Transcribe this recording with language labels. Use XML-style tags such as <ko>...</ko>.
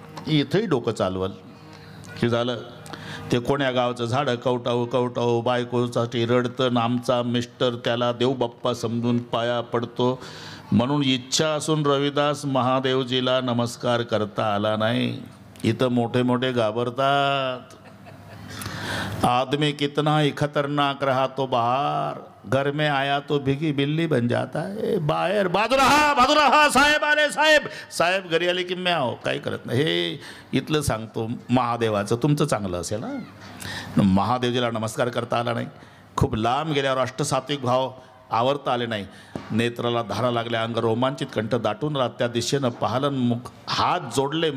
<mr>इथंही डोकं चालवल की झालं. ते कोण्या गावचं झाडं कवटावू कवटावू बायकोसाठी रडतं. आमचा मिस्टर त्याला देव बाप्पा समजून पाया पडतो. म्हणून इच्छा असून रविदास महादेवजीला नमस्कार करता आला नाही. इथं मोठे मोठे घाबरतात.</mr> <hi>आदमी कितना ही खतरनाक रहा तो बाहर, घर में आया तो भिगी बिल्ली बन जाता है.</hi> <mr>बाहेर बाजू रहा साहेब आले, साहेब साहेब घरी आले की म्याव. काही करत नाही. हे इथलं सांगतो महादेवाचं. तुमचं चांगलं असेल ना. महादेवजीला नमस्कार करता आला नाही. खूप लांब गेल्यावर अष्टसात्विक भाव आवरता आले नाही. नेत्राला धारा लागल्या, अंग रोमांचित, कंठ दाटून राहत. त्या दिशेनं पाहलन, मुख हात जोडले.</mr>